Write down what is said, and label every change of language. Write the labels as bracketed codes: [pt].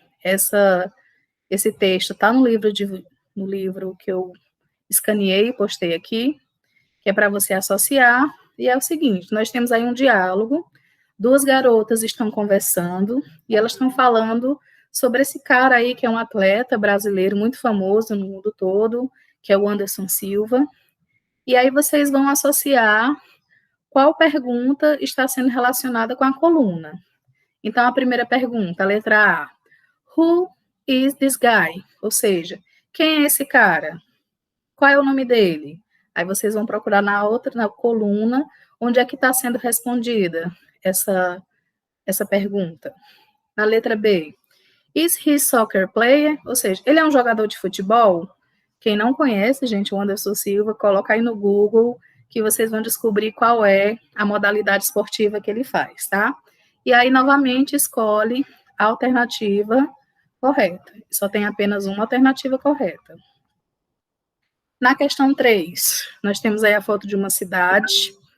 [pt] Esse texto está no livro que eu escaneei e postei aqui, que é para você associar, e é o seguinte, nós temos aí um diálogo, 2 garotas estão conversando, e elas estão falando sobre esse cara aí, que é um atleta brasileiro muito famoso no mundo todo, que é o Anderson Silva, e aí vocês vão associar qual pergunta está sendo relacionada com a coluna. Então, a primeira pergunta, a letra A, [en] who is this guy? [pt] Ou seja, quem é esse cara? Qual é o nome dele? Aí vocês vão procurar na coluna, onde é que está sendo respondida essa pergunta? Na letra B, [en] is he soccer player? [pt] Ou seja, ele é um jogador de futebol? Quem não conhece, gente, o Anderson Silva, coloca aí no Google que vocês vão descobrir qual é a modalidade esportiva que ele faz, tá? E aí, novamente, escolhe a alternativa correta. Só tem apenas uma alternativa correta. Na questão 3, nós temos aí a foto de uma cidade.